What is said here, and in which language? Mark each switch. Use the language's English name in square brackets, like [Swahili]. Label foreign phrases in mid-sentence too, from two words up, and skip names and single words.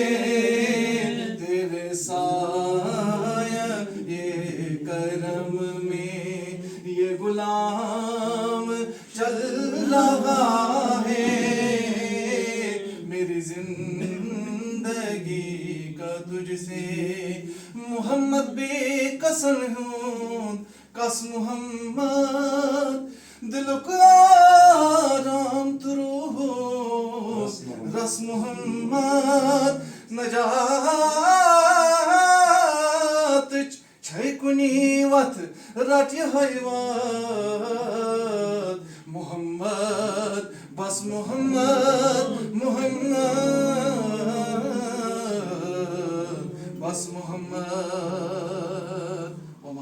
[Urdu] تیرے سایہ یہ کرم میں یہ غلام چل رہا ہے. میری زندگی کا تجھ سے محمد بے قسم ہوں. [Kashmiri] کس محمد دل کو آرام ترو رس محمد نجات چھے کنی وت رٹ حیوات. [Urdu] محمد بس محمد محمد بس محمد.